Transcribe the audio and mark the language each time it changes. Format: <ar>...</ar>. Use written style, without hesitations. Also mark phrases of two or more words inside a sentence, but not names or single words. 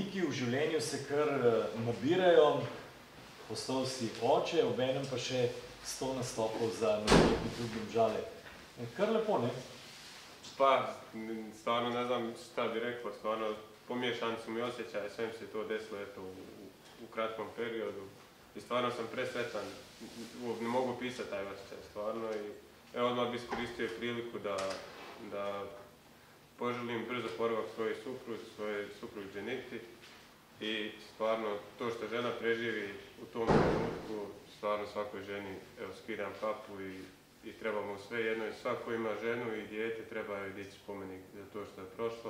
<sl>v življenju se kar nabirajo, postal si oče, obenem pa še 100 nastopov za nogometni klub Domžale. Kar lepo, ne?</sl> <bs>Pa, stvarno ne znam šta bi rekao, stvarno pomiješani su mi osjećaje, sve mi se to desilo eto, u kratkom periodu i stvarno sam presretan, ne mogu pisati taj osjećaj stvarno i evo odmah bi iskoristio priliku da poželim brzo oporavak svojoj supruzi Dženiti i stvarno to što žena preživi u tom trenutku, stvarno svakoj ženi evo skidam kapu i trebamo sve jedno i svako ima ženu i dijete, treba joj dići spomenik za to što je prošlo.</bs>